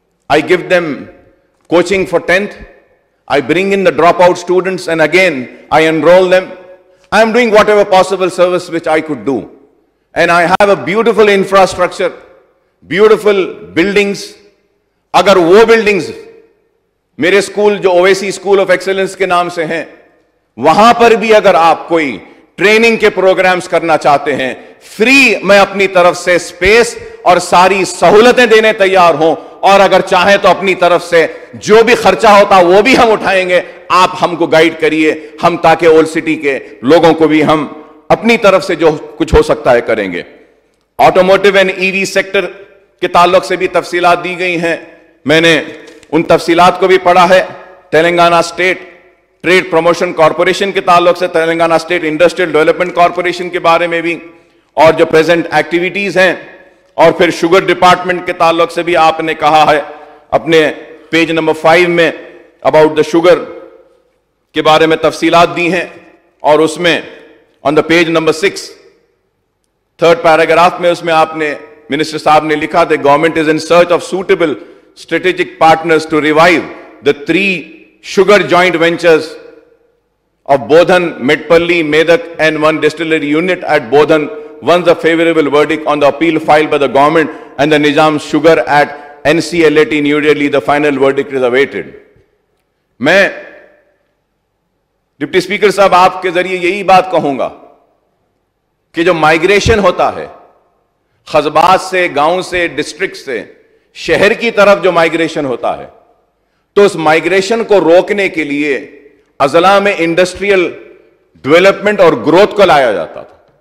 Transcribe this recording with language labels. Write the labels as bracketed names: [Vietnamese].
[English] I give them coaching for 10th. I bring in the dropout students and again I enroll them. I am doing whatever possible service which I could do. And I have a beautiful infrastructure, beautiful buildings. [Urdu] اگر وہ buildings میرے school جو Owaisi school of excellence کے نام سے ہیں، وہاں پر بھی اگر آپ کوئی ٹریننگ کے پروگرامز کرنا چاہتے ہیں، فری میں اپنی طرف سے اسپیس اور ساری سہولتیں دینے تیار ہوں، اور اگر چاہیں تو اپنی طرف سے جو بھی خرچہ ہوتا وہ بھی ہم اٹھائیں گے. آپ ہم کو گائیڈ کریے، ہم تاکہ اولڈ سٹی کے لوگوں کو بھی ہم اپنی طرف سے جو کچھ ہو سکتا ہے کریں گے. آٹوموٹیو اینڈ EV سیکٹر کے تعلق سے بھی تفصیلات دی گئی ہیں، میں نے ان تفصیلات کو بھی پڑھا ہے. Telangana state trade promotion corporation کے تعلق سے، Telangana state industrial development corporation کے بارے میں بھی، اور جو پریزنٹ ایکٹیویٹیز ہیں، اور پھر شوگر ڈپارٹمنٹ کے تعلق سے بھی آپ نے کہا ہے اپنے پیج نمبر 5 میں اباؤٹ دا شوگر کے بارے میں تفصیلات دی ہیں. [English] اور اس میں on the page number 6 3rd paragraph میں اس میں آپ نے منسٹر صاحب نے لکھا کہ government is in search of suitable strategic partners to revive the 3 sugar joint ventures of Bodhan, Medpalli, Medak and 1 distillery unit at Bodhan once the favorable verdict on the appeal filed by the government and the Nizam Sugar at NCLAT New Delhi, the final verdict is awaited. [Urdu] میں deputy speaker صاحب آپ کے ذریعے یہی بات کہوں گا کہ جو مائگریشن ہوتا ہے قصبات سے، گاؤں سے، ڈسٹرکٹ سے شہر کی طرف جو مائگریشن ہوتا ہے، تو اس مائگریشن کو روکنے کے لیے اضلاع میں انڈسٹریل ڈیولپمنٹ اور گروتھ کو لایا جاتا تھا.